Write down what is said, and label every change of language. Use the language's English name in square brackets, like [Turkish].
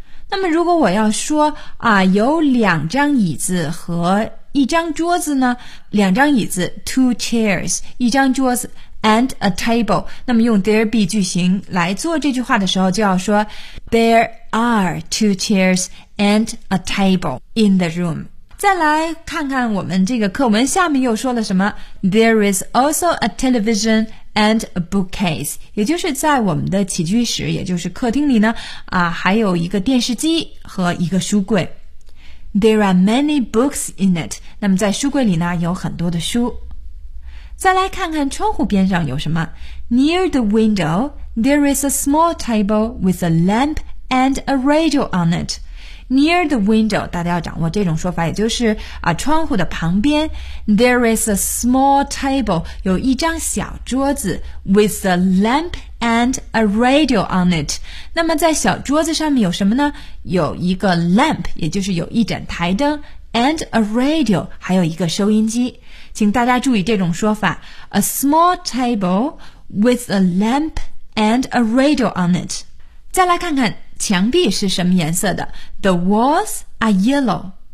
[Chinese] 那么如果我要说啊，有两张椅子和一张桌子呢，两张椅子 [English] two chairs， [Chinese] 一张桌子 [English] and a table， [Chinese] 那么用 there be 句型来做这句话的时候，就要说 [English] There are two chairsand a table in the room. [Chinese] 再来看看我们这个课文下面又说了什么。 [English] There is also a television and a bookcase. [Chinese] 也就是在我们的起居室，也就是客厅里呢，啊，还有一个电视机和一个书柜。 [English] There are many books in it. [Chinese] 那么在书柜里呢，有很多的书。再来看看窗户边上有什么。 [English] Near the window, there is a small table with a lamp and a radio on it. near the window, [Chinese] 大家要掌握这种说法，也就是啊窗户的旁边。 [English] There is a small table, [Chinese] 有一张小桌子 [English] with a lamp and a radio on it. [Chinese] 那么在小桌子上面有什么呢？有一个 lamp, 也就是有一盏台灯 [English] and a radio, [Chinese] 还有一个收音机。请大家注意这种说法 [English] a small table with a lamp and a radio on it. [Chinese] 再来看看墙壁是什么颜色的 [English] The walls are yellow.